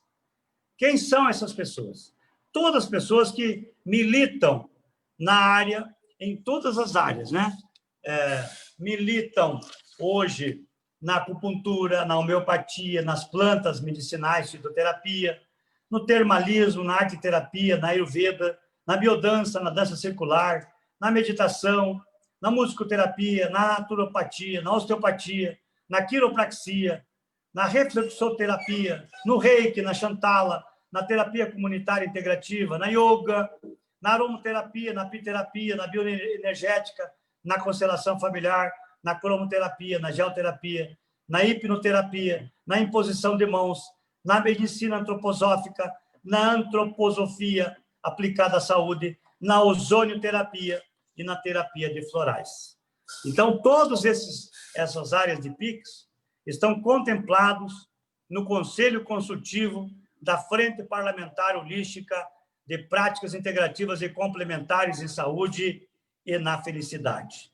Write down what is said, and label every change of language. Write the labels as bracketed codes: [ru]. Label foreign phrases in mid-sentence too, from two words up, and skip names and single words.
[pt] Quem são essas pessoas? Todas as pessoas que militam na área, em todas as áreas, né? Militam hoje na acupuntura, na homeopatia, nas plantas medicinais, fitoterapia, no termalismo, na arteterapia, na ayurveda, na biodança, na dança circular, na meditação, na musicoterapia, na naturopatia, na osteopatia, na quiropraxia, na reflexoterapia, no reiki, na chantala, na terapia comunitária integrativa, na yoga, na aromaterapia, na apiterapia, na bioenergética, na constelação familiar, na cromoterapia, na geoterapia, na hipnoterapia, na imposição de mãos, na medicina antroposófica, na antroposofia aplicada à saúde, na ozonioterapia e na terapia de florais. Então, todas essas áreas de PICs estão contemplados no Conselho Consultivo da Frente Parlamentar Holística de Práticas Integrativas e Complementares em Saúde e na Felicidade.